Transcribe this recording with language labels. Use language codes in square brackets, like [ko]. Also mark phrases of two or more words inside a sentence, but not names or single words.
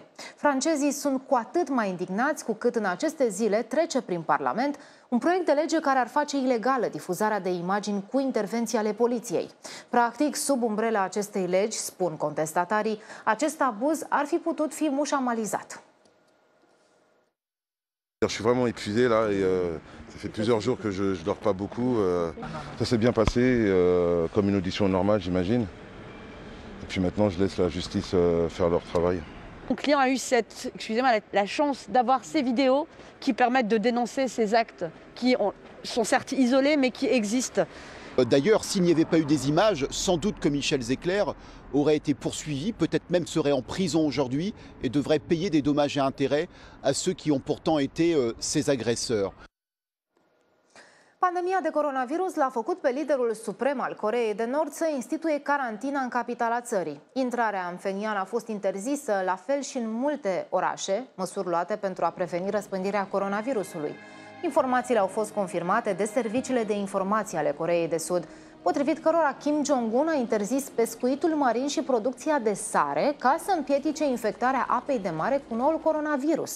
[ro] Francezii sunt cu atât mai indignați cu cât în aceste zile trece prin Parlament un proiect de lege care ar face ilegală difuzarea de imagini cu intervenții ale poliției. Practic, sub umbrela acestei legi, spun contestatarii, acest abuz ar fi putut fi mușamalizat. [fr] Je suis vraiment épuisé là et ça fait plusieurs jours que je dors pas beaucoup. Ça s'est bien passé, comme une audition normale j'imagine. Et puis maintenant je laisse la justice faire leur travail. Mon client a eu la chance d'avoir ces vidéos qui permettent de dénoncer ces actes qui sont certes isolés mais qui existent. D'ailleurs, s'il n'y avait pas eu des images, sans doute que Michel Zecler aurait été poursuivi, peut-être même serait en prison aujourd'hui et devrait payer des dommages et intérêts à ceux qui ont pourtant été ses agresseurs. [ro] Pandemia de coronavirus l-a făcut pe liderul suprem al Coreei de Nord să instituie carantina în capitala țării. Intrarea în Pjöngjang a fost interzisă, la fel și în multe orașe, măsuri luate pentru a preveni răspândirea coronavirusului. Informațiile au fost confirmate de serviciile de informații ale Coreei de Sud, potrivit cărora Kim Jong-un a interzis pescuitul marin și producția de sare ca să împiedice infectarea apei de mare cu noul coronavirus.